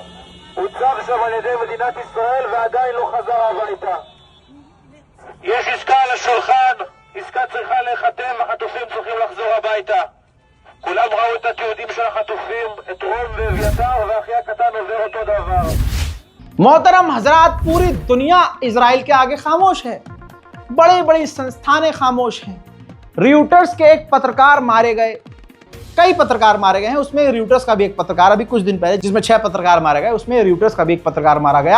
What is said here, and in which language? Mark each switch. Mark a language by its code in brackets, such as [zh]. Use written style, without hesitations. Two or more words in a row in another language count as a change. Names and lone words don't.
[he] הוצב שם על ידי מדינת ישראל ועדיין לא חזר הביתה. יש עסקה על השולחן, עסקה צריכה להיחתם, החטופים צריכים לחזור הביתה. כולם ראו את התיעודים של החטופים, את רום ואביתר, ואחי הקטן עובר אותו דבר. [hi] मोहतरम हजरात, पूरी दुनिया इजराइल के आगे खामोश है। बड़ी बड़ी संस्थानें खामोश हैं। रियूटर्स के एक पत्रकार मारे गए, कई पत्रकार मारे गए हैं, उसमें रियूटर्स का भी एक पत्रकार अभी कुछ दिन पहले, जिसमें 6 पत्रकार मारे गए, उसमें रियूटर्स का भी एक पत्रकार मारा गया।